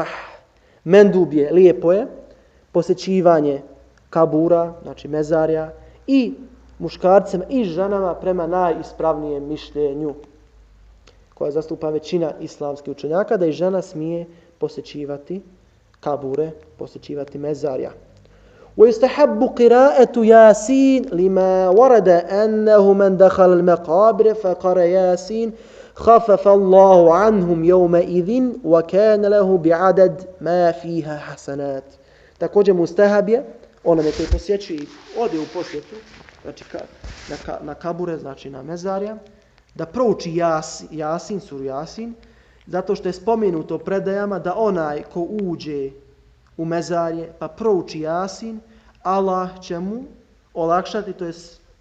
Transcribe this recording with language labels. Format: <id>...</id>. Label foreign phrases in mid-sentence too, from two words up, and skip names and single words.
<bs>Mendub je, lijepo je, posjećivanje kabura, znači mezarja, i muškarcima i ženama prema najispravnijem mišljenju, koja zastupa većina islamskih učenjaka, da i žena smije posjećivati kabure, posjećivati mezarja.</bs> <ar>ويستحب قراءة ياسين لما ورد أنه من دخل المقابر فقرأ ياسين خفف الله عنهم يومئذ وكان له بعدد ما فيها حسنات.</ar> <bs>Također mustahab je onome koji posjećuje, ode u posjetu, znači na kabure, znači na mezarja, da prouči Jasin, suru Jasin, zato što je spomenuto u predajama da onaj ko uđe u mezarje pa prouči Jasin, Allah će mu olakšati, to jest</bs>